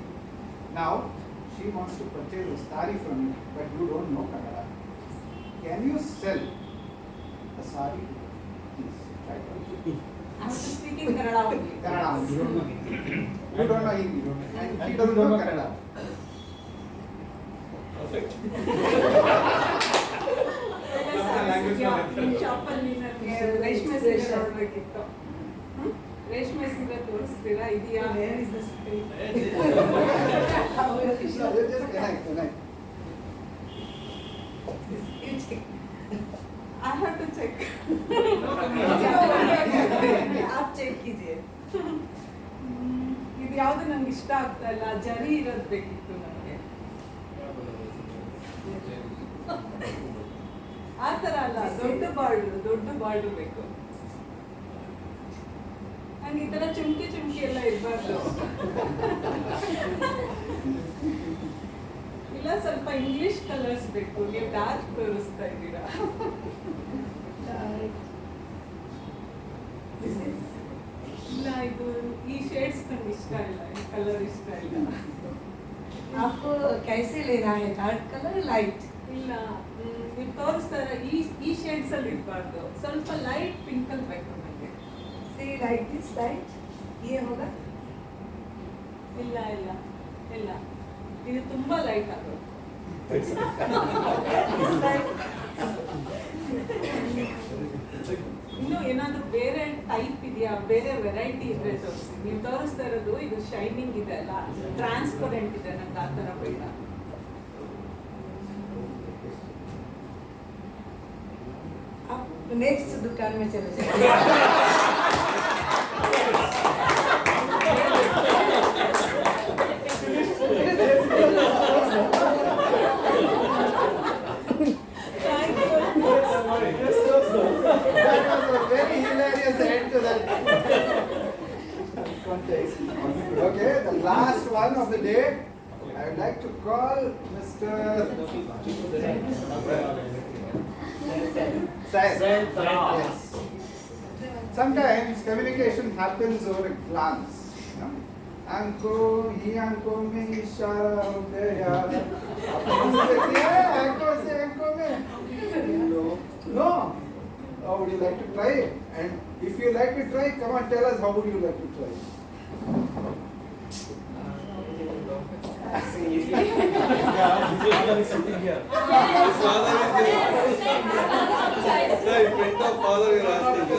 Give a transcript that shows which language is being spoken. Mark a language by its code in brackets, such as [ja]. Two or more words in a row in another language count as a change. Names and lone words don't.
[en] Now, she wants to purchase a sari from you, but you don't know Kannada. Can you sell the sari? Please, try to. I have to speak in Kannada only. Kannada only. You don't know Hindi, and she doesn't know Kannada. Perfect. [kn] ಶಾಪಲ್ಲಿ ನನಗೆ ರೇಷ್ಮೆ ಸೀರೆ ನೋಡ್ಬೇಕಿತ್ತು. ರೇಷ್ಮೆ ಸೀರೆ ತೋರಿಸ್ತೀರಾ? ಇದೆಯಾ? [en] I have to check. [hi] आप check कीजिए. [kn] ಇದು ಯಾವುದು ನನಗೆ ಇಷ್ಟ ಆಗ್ತಾ ಇಲ್ಲ, ಜರಿ ಇರೋದು ಬೇಕಿತ್ತು ನನಗೆ. ಆ ಥರ ಅಲ್ಲ, ದೊಡ್ಡ ಬಾರ್ಡ್ರ್ ಬೇಕು. ನಂಗೆ ಈ ಥರ ಚುಮ್ಕಿ ಎಲ್ಲ ಇರಬಾರ್ದು. ಇಲ್ಲ ಸ್ವಲ್ಪ [en] English colours [kn] ಬೇಕು. ನೀವು ಡಾರ್ಕ್ ತೋರಿಸ್ತಾ ಇದ್ದೀರಾ. ಇಲ್ಲ, ಇದು ಈ ಶೇಡ್ಸ್ ನಂಗೆ ಇಷ್ಟ ಇಲ್ಲ, ಈ ಕಲರ್ ಇಷ್ಟ ಇಲ್ಲ. [hi] आपको कैसे लेना है, [en] dark colour light? [kn] ಇಲ್ಲ, ನೀವು ತೋರಿಸ್ತಾರ ಈ ಶೇಡ್ಸ್ ಅಲ್ಲಿ ಇರಬಾರ್ದು, ಸ್ವಲ್ಪ [en] light pink [kn] ಅಲ್ಲಿ ಬೇಕು ನನಗೆ. [en] see like this light, [hi] ये होगा? [kn] ಇಲ್ಲ ಇಲ್ಲ ಇಲ್ಲ, ಇದು ತುಂಬಾ ಲೈಟ್ ಆಗೋದು. ಇನ್ನು ಏನಾದ್ರು ಬೇರೆ ಟೈಪ್ ಇದೆಯಾ, ಬೇರೆ ವೆರೈಟಿ ಇದ್ರೆ ತೋರಿಸಿ. ನೀವು ತೋರಿಸ್ತಾ ಇರೋದು ಇದು ಶೈನಿಂಗ್ ಇದೆ ಅಲ್ಲ, ಟ್ರಾನ್ಸ್ಪರೆಂಟ್ ಇದೆ, ನಂಗೆ ಆ ಥರ ಬೇಡ. [hi] आप नेक्स्ट दुकान में चले जाइए. [en] That was a very hilarious end to that context. Okay, the last one of the day, I would like to call Mr. Said. Yes. Sometimes communication happens over a glance. You know? [hi] आंखों में इशारा हो गया. आंखों में. [en] No. How would you like to try it? And if you like to try, come on, tell us how would you like to try it? Father is sitting here. Sir, in front of father you are